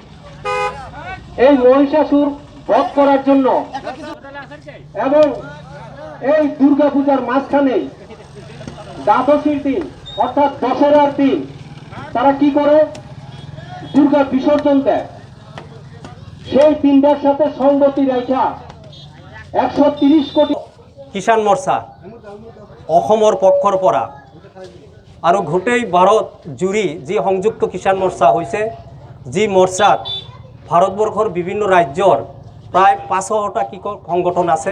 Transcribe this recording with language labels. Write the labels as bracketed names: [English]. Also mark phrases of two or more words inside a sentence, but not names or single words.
[Bangla] এই মহিষাসুর বধ করার জন্য এবং এই দুর্গা পূজার মাঝখানে দ্বাদশীর দিন অর্থাৎ দশরার দিন তারা কি করে? দুর্গা বিসর্জন দেয়। সেই দিনটার সাথে সংগতি রেখা 130 কোটি [Assamese] কিষাণ মোৰ্চা অসমৰ পক্ষৰ পৰা আৰু গোটেই ভাৰত জুৰি যি সংযুক্ত কিষাণ মোৰ্চা হৈছে, যি মোৰ্চাত ভাৰতবৰ্ষৰ বিভিন্ন ৰাজ্যৰ প্ৰায় 500টা কৃষক সংগঠন আছে।